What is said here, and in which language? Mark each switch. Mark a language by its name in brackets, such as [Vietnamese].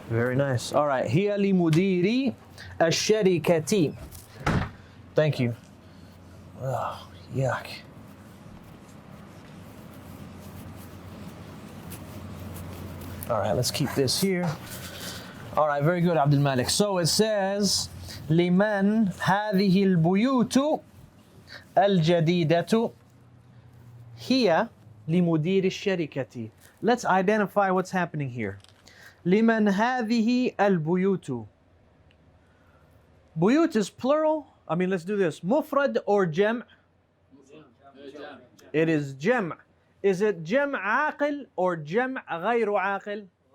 [English] Very nice. All right. [Arabic] هي لمدير الشركة. [English] Thank you. Oh, yuck. All right, let's keep this here. All right, very good, Abdul Malik. So it says, [Arabic] لمن هذه البيوت الجديدة هي لمدير الشركة. [English] Let's identify what's happening here. [Arabic] لمن هذه البيوت. [English] Buyut is plural. I mean, let's do this. [Arabic] Mufrad or jam'? [English] It is jam'. Is it jam' aqil or jam' [Arabic] غير عاقل?